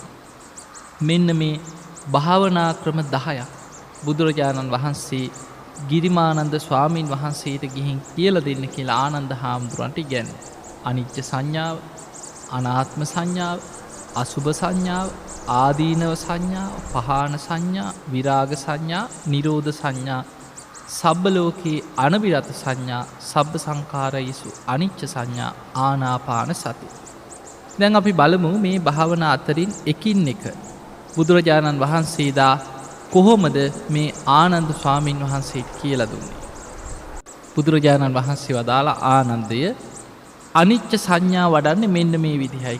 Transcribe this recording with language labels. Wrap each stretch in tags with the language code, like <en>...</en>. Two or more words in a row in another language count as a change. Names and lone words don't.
<si>මෙන්න මේ භාවනා ක්‍රම 10ක් බුදුරජාණන් වහන්සේ ගිරිමානන්ද ස්වාමීන් වහන්සේට ගිහින් කියලා දෙන්න කියලා ආනන්ද හාමුදුරන්ට ඉගැන්නුවා. අනිච්ච සංඥාව, අනාත්ම සංඥාව, අසුභ සංඥාව, ආදීනව සංඥාව, පහාන සංඥා, විරාග සංඥා, නිරෝධ සංඥා,</si> <pi>සබ්බ ලෝකේ අනබිරත</pi> <si>සංඥා,</si> <pi>සබ්බ සංකාරයිසු අනිච්ච</pi> <si>සංඥා,</si> <pi>ආනාපාන සති.</pi> <si>දැන් අපි බලමු මේ භාවනා අතරින් එකින් එක බුදුරජාණන් වහන්සේදා කොහොමද මේ ආනන්ද ස්වාමීන් වහන්සේට කියලා දුන්නේ. බුදුරජාණන් වහන්සේ වදාලා, ආනන්දය අනිච්ච සංඥා වඩන්නේ මෙන්න මේ විදිහයි.</si>